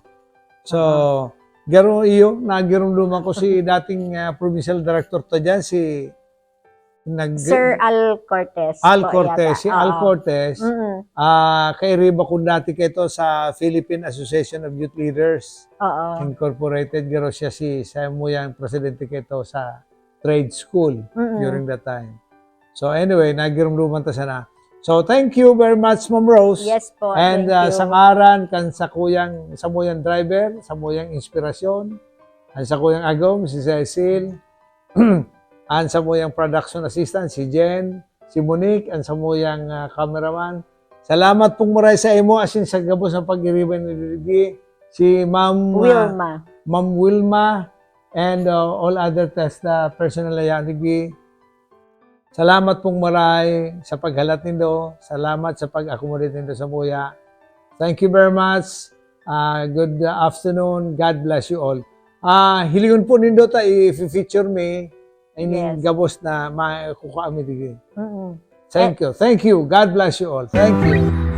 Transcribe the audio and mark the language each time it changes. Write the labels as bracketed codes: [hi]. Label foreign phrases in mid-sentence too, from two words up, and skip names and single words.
[bik] So, nagirumduman ko si dating provincial director to dyan, Sir Al Cortez. Si Al Cortez. Kay Riba ko dati kito sa Philippine Association of Youth Leaders. Incorporated. Garo siya sa Muyang presidente kito sa trade school [en] during that time. So anyway, [bik] nagirumduman ta sana. [en] So thank you very much, Ma'am Rose. Yes po, And thank you. [bik] sa ngaran kan sa muyang driver, sa muyang inspirasyon, and sa kuyang agom si Cecil, and sa muyang production assistant si Jen, si Monique, and sa muyang cameraman. Salamat pong maray sa imo asin sa gabos ng pag-iriban ni Didi, si Ma'am Wilma, [en] and all other personnel [bik] na yan. Salamat pong maray sa paghalat nindo. Salamat sa pag-accommodate nindo sa muya. [en] Thank you very much. Good afternoon. God bless you all. [bik] Hilingon po nindo ta i-feature me. [en] Yes. [bik] Gabos na makukuha kami digi. Mm-mm. [en] Thank you. Thank you. God bless you all. Thank you.